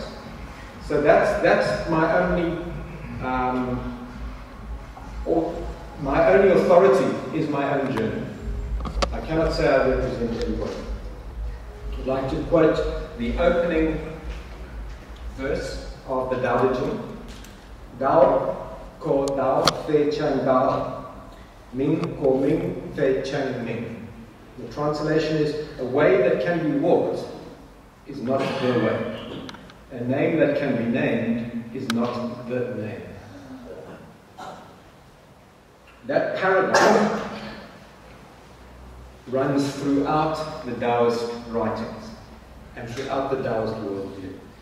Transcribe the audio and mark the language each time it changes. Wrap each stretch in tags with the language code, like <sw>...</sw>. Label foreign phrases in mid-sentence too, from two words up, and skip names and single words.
<en>So that's my only authority is my own journey. I cannot say I represent everybody. I'd like to quote the opening verse of the Tao Te Ching.</en> <zh>道可道非常道，名可名非常名.</zh> <en>The translation is, a way that can be walked is not the way. A name that can be named is not the name. That paradigm runs throughout the Taoist writings and throughout the Taoist worldview.</en>